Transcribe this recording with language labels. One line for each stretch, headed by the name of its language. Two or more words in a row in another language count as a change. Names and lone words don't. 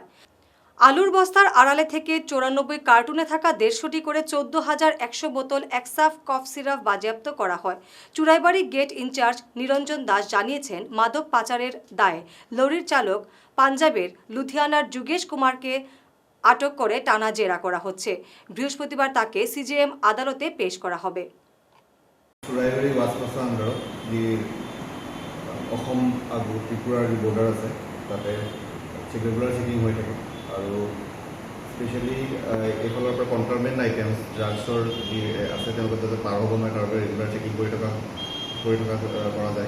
Bangla: আলুর বস্তার আড়ালে থেকে 94 কার্টুনে থাকা 150টি করে 14,100 বোতল একসাফ কফ সিরাপ বাজেয়াপ্ত করা হয়। চুরাইবাড়ি গেট ইনচার্জ নিরঞ্জন দাস জানিয়েছেন, মাদক পাচারের দায়ে লরির চালক পাঞ্জাবের লুধিয়ানার যুগেশ কুমারকে আটক করে টানা জেরা করা হচ্ছে। বৃহস্পতিবার তাকে CJM আদালতে পেশ করা হবে।
Assamese: চুৰাইবাৰী ৱাছপোষ্টৰ আণ্ডাৰত যি অসম আৰু ত্ৰিপুৰাৰ যি বৰ্ডাৰ আছে তাতে
English: regular checking
Assamese: হৈ থাকে আৰু স্পেচিয়েলি এইফালৰ পৰা
English: contraband items
Assamese: ড্ৰাগছৰ যি আছে তেওঁলোকে যাতে পাৰ হ'ব নোৱাৰে তাৰ বাবে
English: regular checking
Assamese: কৰি থকা কৰা যায়।